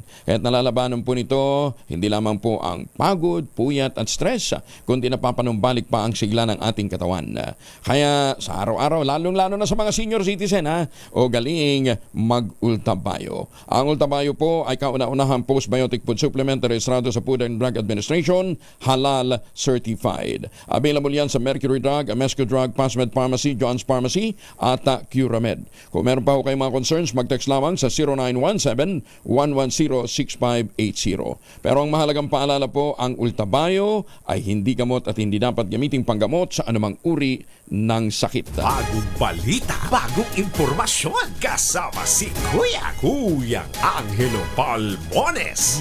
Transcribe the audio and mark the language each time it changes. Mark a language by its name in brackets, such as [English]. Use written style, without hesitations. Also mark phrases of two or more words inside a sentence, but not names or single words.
[Filipino] Kaya't nalalabanan po nito, hindi lamang po ang pagod, puyat at stress, kundi napapanumbalik pa ang sigla ng ating katawan. Kaya sa araw-araw, lalong-lalo na sa mga senior citizen o galing mag-ultabayo. Ang ultabayo po ay kauna-unahang [English] postbiotic food supplement [Filipino] na rehistrado sa Food and Drug Administration, [English] halal certified. [Filipino] Available yan sa Mercury Drug, Amesco Drug, Pasmed Pharmacy, John's Pharmacy at Curamed. Kung meron pa ho kayong mga concerns, mag-text lamang sa 0917-110-6580. Pero ang mahalagang paalala po, ang Ultabio ay hindi gamot at hindi dapat gamiting panggamot sa anumang uri ng sakit. Bagong balita, bagong impormasyon. Kasama si Kuya Angelo Palmones.